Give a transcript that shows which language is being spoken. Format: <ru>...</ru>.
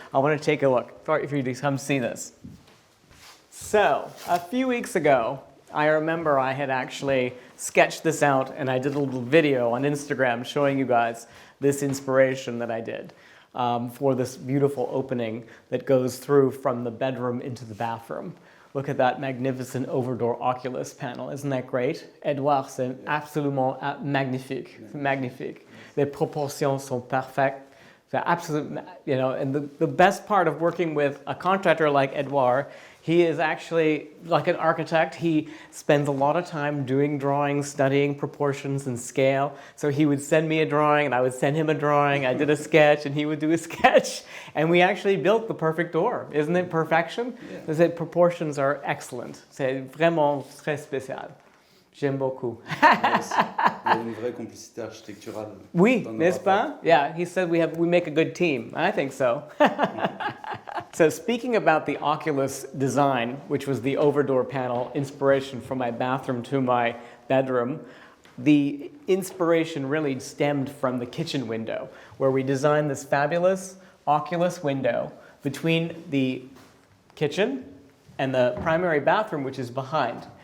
<en>I want to take a look for you to come see this. So, a few weeks ago, I remember I had actually sketched this out, and I did a little video on Instagram showing you guys this inspiration that I did for this beautiful opening that goes through from the bedroom into the bathroom. Look at that magnificent overdoor oculus panel. Isn't that great?</en> <fr>Edouard, c'est absolument magnifique. Magnifique. Les proportions sont parfaites.</fr> <en>C'est absolutely, you know, and the best part of working with a contractor like Edouard, he is actually like an architect. He spends a lot of time doing drawings, studying proportions and scale. So he would send me a drawing and I would send him a drawing. I did a sketch and he would do a sketch. And we actually built the perfect door. Isn't it perfection? Yeah. The proportions are excellent.</en> <fr>C'est vraiment très spécial. J'aime beaucoup.</fr> <en>Yes.</en> <fr>Il y a une vraie complicité architecturale. Oui, n'est-ce pas?</fr> <en>Yeah, he said we make a good team. I think so. So speaking about the Oculus design, which was the overdoor panel inspiration from my bathroom to my bedroom, the inspiration really stemmed from the kitchen window, where we designed this fabulous oculus window between the kitchen and the primary bathroom, which is behind.</en>